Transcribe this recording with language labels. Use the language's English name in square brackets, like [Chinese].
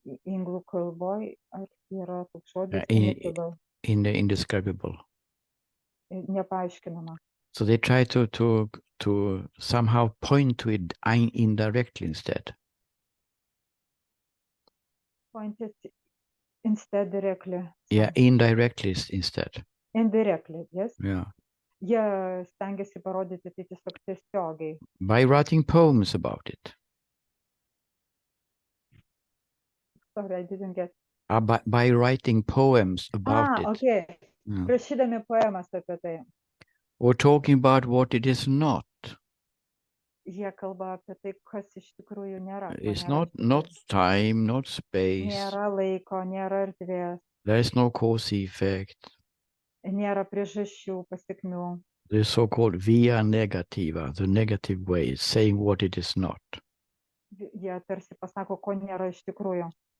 [Lithuanian] Anglų kalboj yra toks žodis [English] Indescribable. [Lithuanian] Nepaaiškinama. [English] So they try to somehow point to it indirectly instead. Pointed instead directly. Yeah, indirectly instead. Indirectly, yes. Yeah. [Lithuanian] Jie stengiasi parodyti tai tiesiog tiesiogiai. [English] By writing poems about it. Sorry, I didn't get. By writing poems about it. Okay. Yeah. [Lithuanian] Rašydami poemas apie tai. [English] Or talking about what it is not. [Lithuanian] Jie kalba apie tai, kas iš tikrųjų nėra. [English] It's not time, not space. [Lithuanian] Nėra laiko, nėra erdvės. [English] There is no cause effect. [Lithuanian] Nėra priežasčių, pasekmių. [English] The so-called via negativa, the negative way, saying what it is not. [Lithuanian] Jie tarsi pasako, ko nėra iš tikrųjų.